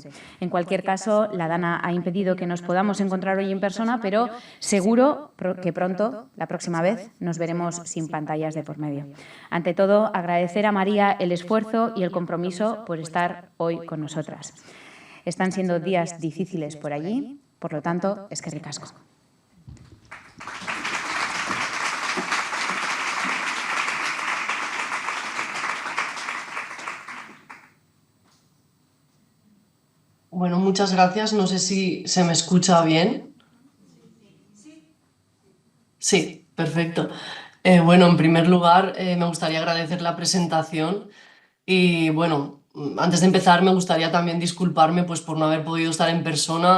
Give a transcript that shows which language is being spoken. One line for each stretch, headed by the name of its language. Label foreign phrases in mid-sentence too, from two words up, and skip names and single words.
Spanish: En cualquier caso, la Dana ha impedido que nos podamos encontrar hoy en persona, pero seguro que pronto, la próxima vez, nos veremos sin pantallas de por medio. Ante todo, agradecer a María el esfuerzo y el compromiso por estar hoy con nosotras. Están siendo días difíciles por allí, por lo tanto,
Basque: eskerrik asko.
Spanish: Bueno, muchas gracias. No sé si se me escucha bien. Sí, perfecto. Bueno, en primer lugar, me gustaría agradecer la presentación y, bueno, antes de empezar me gustaría también disculparme pues, por no haber podido estar en persona.